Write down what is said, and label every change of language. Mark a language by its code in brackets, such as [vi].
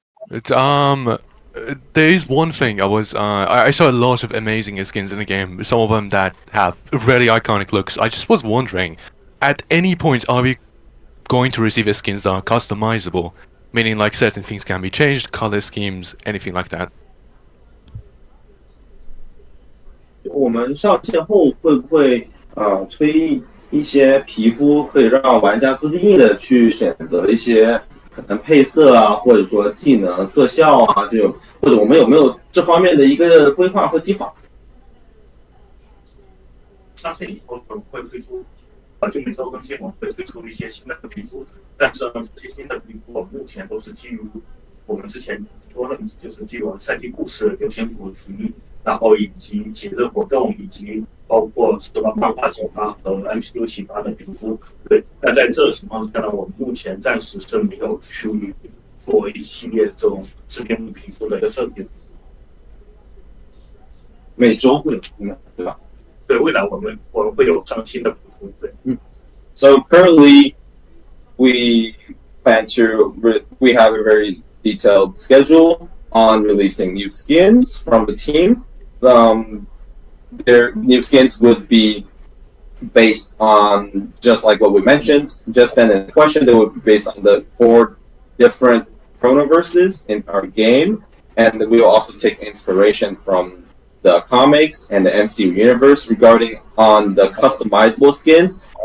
[en] It's there is one thing I saw a lot of amazing skins in the game. Some of them that have really iconic looks. I just was wondering, at any point are we going to receive skins that are customizable, meaning like certain things can be changed, color schemes, anything like that? [zh] 我们上线后会不会推一些皮肤，可以让玩家自定义的去选择一些可能配色啊，或者说技能、特效啊这种，或者我们有没有这方面的一个规划和计划？上线以后我们会推出，就每周更新我们会推出一些新的皮肤，但是呢，这些新的皮肤我们目前都是基于我们之前说的，就是基于赛季故事、流行主题，然后以及节日活动，以及包括受到漫画启发和 MCU 启发的皮肤。对，那在这个情况下呢，我们目前暂时是没有去做一系列这种自定义皮肤的一个设计。每周会有，对吧？对，未来我们会有上新的皮肤。对， [en] So currently, we have a very detailed schedule on releasing new skins from the team. Their new skins would be based on, just like what we mentioned just then in the question, they would be based on the 4 different chronoverses in our game, and we will also take inspiration from the comics and the MCU universe regarding on the customizable skins.